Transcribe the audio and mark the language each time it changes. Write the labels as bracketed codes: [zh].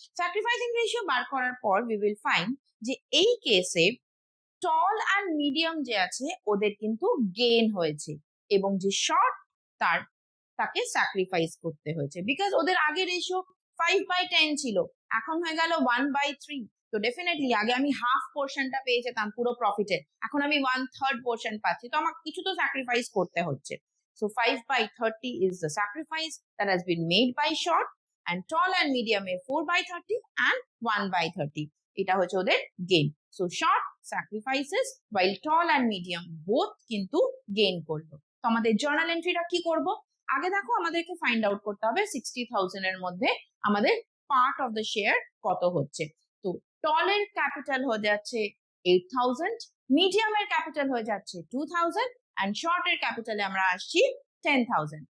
[bn] Sacrificing ratio বার করার পর we will find যে এই কেসে টল অ্যান্ড মিডিয়াম যে আছে ওদের কিন্তু গেইন হয়েছে, এবং যে শর্ট তাকে স্যাক্রিফাইস করতে হয়েছে, বিকজ ওদের আগে রেশিও 5/10 ছিল, এখন হয়ে গেল 1/3। তো ডেফিনেটলি আগে আমি হাফ পোর্শনটা পেয়ে যেতাম পুরো প্রফিটের, এখন আমি 1/3 পোর্শন পাচ্ছি, তো আমাকে কিছু তো স্যাক্রিফাইস করতে হচ্ছে। [en] So 5/30 is the sacrifice that has been made by short, and tall and medium 4/30 and 1/30. [bn] এটা হচ্ছে ওদের gain. [en] So short sacrifices while tall and medium both [bn] কিন্তু গেইন করলো। তো আমাদের জার্নাল এন্ট্রিটা কি করব? আগে দেখো আমাদেরকে ফাইন্ড আউট করতে হবে 60,000 এর মধ্যে আমাদের পার্ট অফ দ্য শেয়ার কত হচ্ছে। তো টলের ক্যাপিটাল হয়ে যাচ্ছে 8,000, মিডিয়ামের ক্যাপিটাল হয়ে যাচ্ছে 2,000, [en] and shorter capital [bn] আমরা আসছি 10,000.